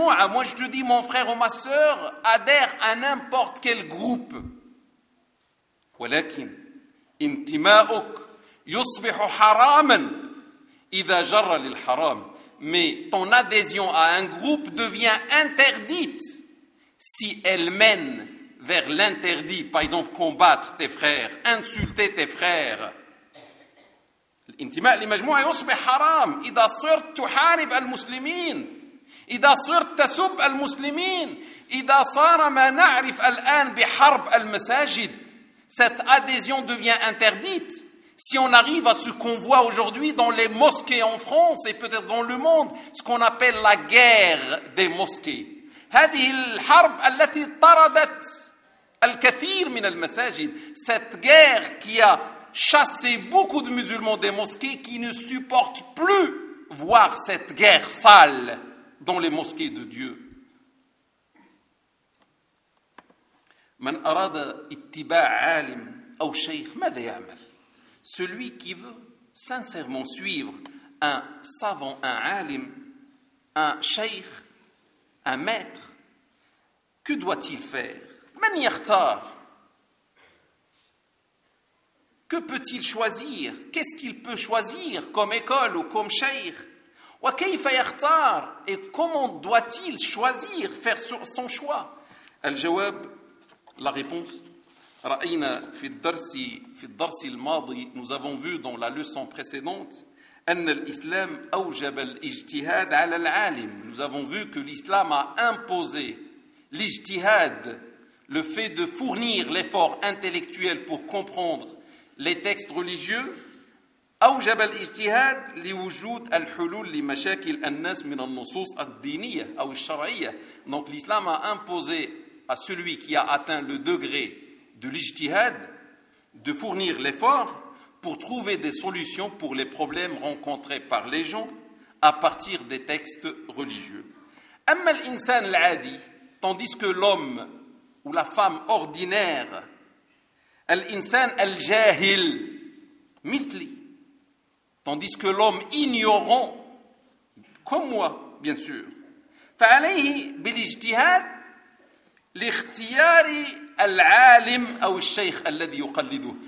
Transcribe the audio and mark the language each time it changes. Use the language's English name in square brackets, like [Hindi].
[French] Moi je te dis, mon frère ou ma sœur, adhère à n'importe quel groupe. [Arabic] ولكن انتماءك يصبح حراما اذا جر للحرام. [French] Mais ton adhésion à un groupe devient interdite si elle mène vers l'interdit. Par exemple, combattre tes frères, insulter tes frères. [Arabic] الانتماء لمجموعة يصبح حرام اذا صرت تحارب المسلمين. إذا صرت تسب المسلمين, إذا صار ما نعرف الآن بحرب المساجد, [French] cette adhésion devient interdite Si on arrive à ce qu'on voit aujourd'hui dans les mosquées en France et peut-être dans le monde, ce qu'on appelle la guerre des mosquées. [Arabic] هذه الحرب التي طردت الكثير من المساجد. [French] Cette guerre qui a chassé beaucoup de musulmans des mosquées qui ne supportent plus voir cette guerre sale dans les mosquées de Dieu. [Arabic] من أراد اتباع عالم أو شيخ ماذا يعمل؟ [French] Celui qui veut sincèrement suivre un savant, un alim, un sheikh, un maître, que doit-il faire? [Arabic] Man yakhtar? [French] Que peut-il choisir? Qu'est-ce qu'il peut choisir comme école ou comme sheikh? [Arabic] Wa kayfa yakhtar? [French] Et comment doit-il choisir, faire son choix? [Arabic] Al-jawab, [French] la réponse. [Arabic] رأينا في الدرس في الدرس الماضي [French] nous avons vu dans la leçon précédente [Arabic] أن الإسلام أوجب الاجتهاد على العالم. [French] Nous avons vu que l'islam a imposé l'ijtihad, le fait de fournir l'effort intellectuel pour comprendre les textes religieux. [Arabic] أوجب الاجتهاد لوجود الحلول لمشاكل الناس من النصوص الدينية أو الشرعية. [French] Donc l'islam a imposé à celui qui a atteint le degré de l'ijtihad, de fournir l'effort pour trouver des solutions pour les problèmes rencontrés par les gens à partir des textes religieux. [Arabic] أما الإنسان العادي, [French] tandis que l'homme ou la femme ordinaire, [Arabic] الإنسان الجاهل مثلي, [French] tandis que l'homme ignorant, comme moi, bien sûr, [Arabic] فعليه بالاجتهاد لاختياري العالم أو الشيخ الذي يقلده.